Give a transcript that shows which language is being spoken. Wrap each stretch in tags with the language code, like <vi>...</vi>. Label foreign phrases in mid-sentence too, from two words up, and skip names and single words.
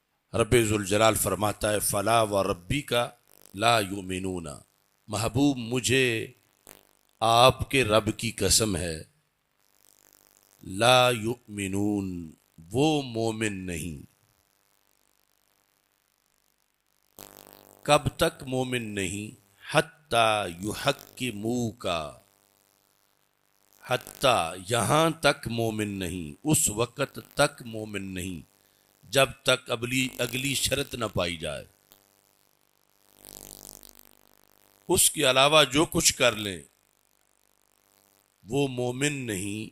<ur>رب ذوالجلال فرماتا ہے</ur> <ar>فلا و ربی کا لا یؤمنون،</ar> <ur>محبوب مجھے آپ کے رب کی قسم ہے،</ur> <ar>لا یؤمنون</ar> <ur>وہ مومن نہیں۔ کب تک مومن نہیں؟</ur> <ar>حتی یحکموکا،</ar> <ur>حتی یہاں تک مومن نہیں، اس وقت تک مومن نہیں جب تک اگلی شرط نہ پائی جائے۔ اس کے علاوہ جو کچھ کر لیں وہ مومن نہیں۔</ur>